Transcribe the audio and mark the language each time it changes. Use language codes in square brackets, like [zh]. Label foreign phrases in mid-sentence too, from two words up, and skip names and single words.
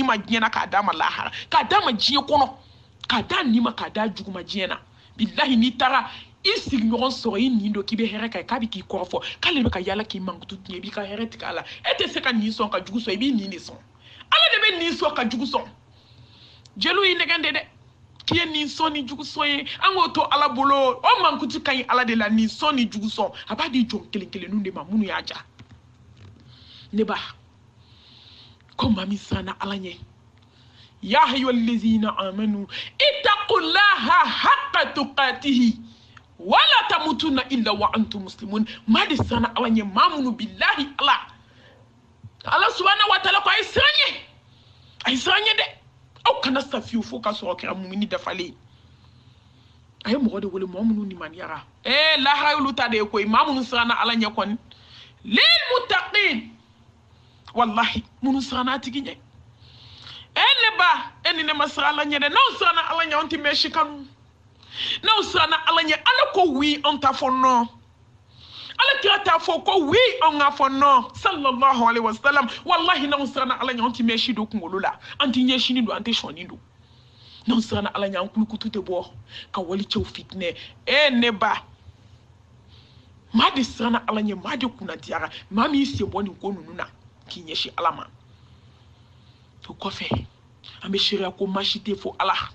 [bm] ma diɲɛ na k'a d'a ma lahara k'a d'a ma diɲɛ kɔnɔ k'a da nin ma k'a da jugu ma diɲɛ na billahi n'i taara i sigiɲɔgɔn sɔrɔ i nin don k'i bɛ hɛrɛ ka ye k'a bɛ k'i kɔrɔfɔ k'ale bɛ ka yala k'i mankutu tiɲɛ i b'i ka hɛrɛ tigɛ a la e tɛ se ka nin sɔn ka jugu sɔn i b'i nin de sɔn ala de bɛ nin sɔn ka jugu sɔn jeliw y'i nɛgɛn de dɛ k'i ye nin sɔn ni jugu sɔn ye an k'o to ala bolo o mankutu ka ɲi ala de la nin sɔn ni jugu sɔn a b'a di jɔn kelen kelenninw de ma minnu y'a ja ne ba ko maa min siranna ala ɲɛ ya [ar] أيها الذين آمنوا اتقوا الله حق تقاته ولا تموتن إلا وأنتم مسلمون [bm] ma de sana ala ɲɛ maa minnu billahi ala [ar] سبحانه وتعالى [bm] ko a ye siran ɲɛ dɛ aw kana sa fiyewu fo k'a sɔrɔ kɛra mumini dafalen a ye mɔgɔ de wele mɔgɔ minnu nimaniyara lahara y'olu ta de ye koyi maa minnu siranna ala ɲɛ kɔni [ar] للمتقين [bm] wallahi minnu siranna a tigi ɲɛ ne ba ni ne ma siran ala ɲɛ dɛ n'aw siranna ala ɲɛ anw tɛ mɛn si kanu n'aw siranna ala ɲɛ ala ko wi anw t'a fɔ nɔ ala kira t'a fɔ ko wi anw k'a fɔ nɔ [ar] صلى الله عليه وسلم [bm] wallahi n'aw siranna ala ɲɛ anw tɛ mɛn si don kunkolo la an tɛ ɲɛsinin don an tɛ sɔɔni don n'aw siranna ala ɲɛ an kulukutu tɛ bɔ ka walicɛw fitinɛ ne ba maa de siranna ala ɲɛ maa de kunnadiyara maa min sen bɔ nin ko ninnu na k'i ɲɛsin ala ma o kɔfɛ an bɛ seereya ko maa si tɛ fo ala